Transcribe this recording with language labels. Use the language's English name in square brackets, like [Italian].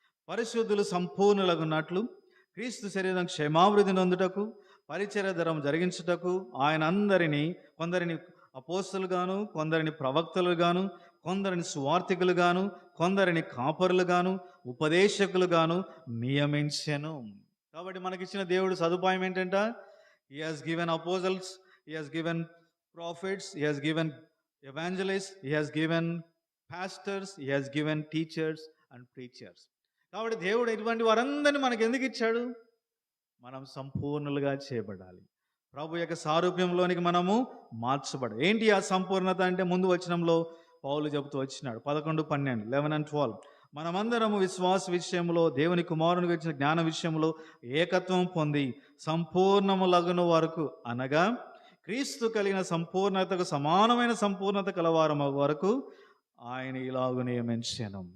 [Telugu] పరిశుద్ధులు సంపూర్ణులగున్నట్లు క్రీస్తు శరీరం క్షేమాభివృద్ధి నొందుటకు పరిచర్యధరం జరిగించుటకు ఆయన అందరినీ, కొందరిని అపోస్తలుగాను, కొందరిని ప్రవక్తలుగాను, కొందరిని సువార్తికులుగాను, కొందరిని కాపరులుగాను, ఉపదేశకులుగాను నియమించెను. కాబట్టి మనకిచ్చిన దేవుడు సదుపాయం ఏంటంట? [English] He has given apostles, he has given prophets, he has given evangelists, he has given pastors, he has given teachers and preachers. [Telugu] కాబట్టి దేవుడు ఇటువంటి వారందరినీ మనకు ఎందుకు ఇచ్చాడు? మనం సంపూర్ణులుగా చేయబడాలి, ప్రభు యొక్క సారూప్యంలోనికి మనము మార్చబడాలి. ఏంటి ఆ సంపూర్ణత అంటే, ముందు వచనంలో పౌలు చెబుతూ వచ్చినాడు 11, 12, [English] 11 and 12. [Telugu] మనమందరము విశ్వాస విషయంలో, దేవుని కుమారునికి వచ్చిన జ్ఞాన విషయంలో ఏకత్వం పొంది సంపూర్ణములగును వరకు, అనగా క్రీస్తు కలిగిన సంపూర్ణతకు సమానమైన సంపూర్ణత కలవారము వరకు ఆయన ఇలాగు నియమించాను.